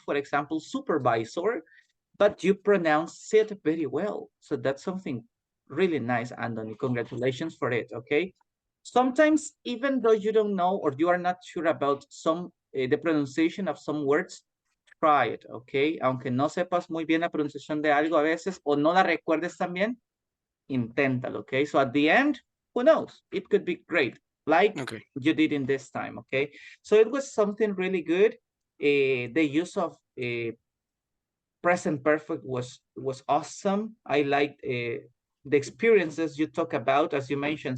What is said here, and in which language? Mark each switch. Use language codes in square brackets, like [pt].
[en] For example, supervisor, but you pronounce it very well. So that's something really nice, Anthony. Congratulations for it, okay? Sometimes, even though you don't know or you are not sure about the pronunciation of some words, try it, okay? [es] Aunque no sepas muy bien la pronunciación de algo a veces o no la recuerdes también, inténtalo, okay? [en] So at the end, who knows? It could be great, like you did in this time, okay? So it was something really good. The use of present perfect was awesome. I liked the experiences you talk about, as you mentioned.